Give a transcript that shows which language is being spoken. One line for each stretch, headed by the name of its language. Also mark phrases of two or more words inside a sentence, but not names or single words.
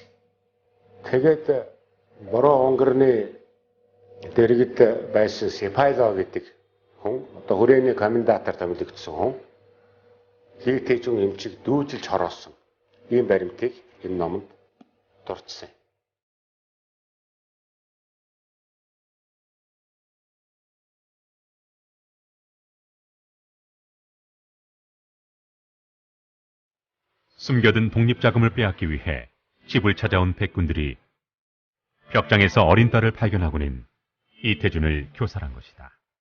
Mongolian: Тэгээд бороо онгорны дэргэд байсан Сипайло гэдэг хүн одоо хүрээний комендатор томилогдсон хүн Ли Тэжун эмчиг дүүжилж хороосон ийм баримтыг энэ номонд дурдсан.
Korean: 숨겨둔 독립자금을 빼앗기 위해 집을 찾아온 백군들이 벽장에서 어린 딸을 발견하고는 이태준을 교살한 것이다.